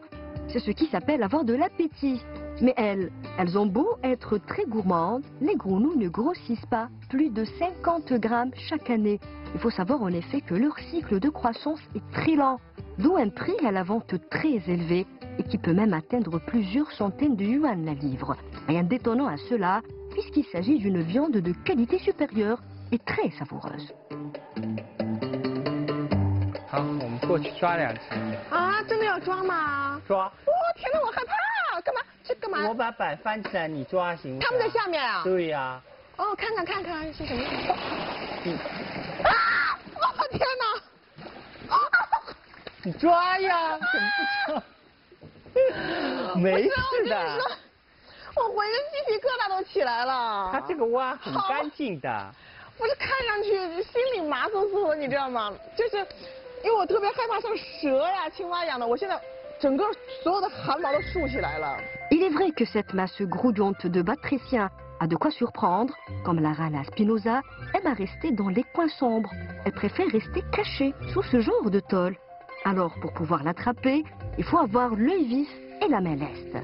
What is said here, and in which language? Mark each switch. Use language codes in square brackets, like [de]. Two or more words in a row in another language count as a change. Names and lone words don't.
[fr] C'est ce qui s'appelle avoir de l'appétit. Mais elles ont beau être très gourmandes, les grenouilles ne grossissent pas plus de 50 grammes chaque année. Il faut savoir en effet que leur cycle de croissance est très lent, d'où un prix à la vente très élevé et qui peut même atteindre plusieurs centaines de yuan la livre. Rien d'étonnant à cela, puisqu'il s'agit d'une viande de qualité supérieure et très savoureuse. [zh] 好，我们过去抓2只。啊，真的要抓吗？抓。哇，天哪，我害怕！干嘛？ 这干嘛？我把板翻起来，你抓行不行？他们在下面啊？对呀。哦，看看是什么样的？啊！哦天哪！啊！你抓呀，怎么不抓？没事的。我浑身鸡皮疙瘩都起来了。它这个蛙很干净的。我这看上去心里麻酥酥的，你知道吗？就是因为我特别害怕像蛇呀、青蛙一样的，我现在整个所有的汗毛都竖起来了。 [fr] Il est vrai que cette masse grouillante de batraciens a de quoi surprendre, comme la rana spinosa aime à rester dans les coins sombres. Elle préfère rester cachée sous ce genre de tôle. Alors pour pouvoir l'attraper, il faut avoir l'œil vif et la main leste.